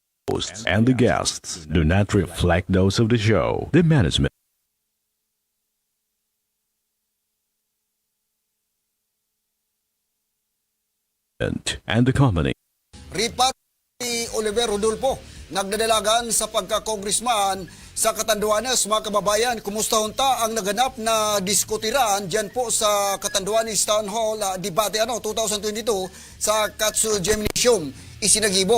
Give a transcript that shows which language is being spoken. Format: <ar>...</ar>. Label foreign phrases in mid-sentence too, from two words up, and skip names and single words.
<en>hosts and the guests do not reflect those of the show, the management, and the company.</en> <bik>Ripat ni Oliver Rodolfo, nagdadalagan sa pagka-congressman sa Catanduanes. Mga kababayan, kumusta hunta ang naganap na diskutiran dyan po sa Catanduanes Town Hall debate 2022 sa Katsu Gymnasium isinagibo.</bik>